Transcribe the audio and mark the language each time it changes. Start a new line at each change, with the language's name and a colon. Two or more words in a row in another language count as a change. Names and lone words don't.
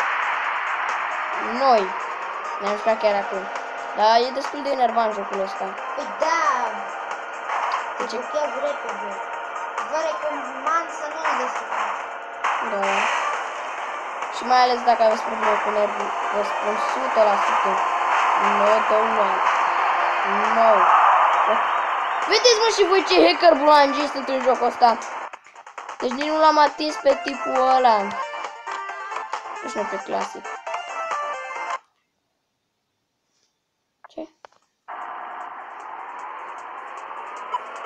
Romanian: noi ne-am jucat chiar acum. Dar e destul de enervant jocul ăsta. Păi da. De ce? Blochează repede. Vă recomand să nu-l deschideți. Da. Și mai ales dacă aveți probleme cu nervul, vă spun 100%.
English: No, don't. No.
Romanian: Vedeți, mă, și voi ce hacker bulangii sunt în jocul ăsta. Deci nici nu l-am atins pe tipul ăla. Deci nu pe clasic. Ce?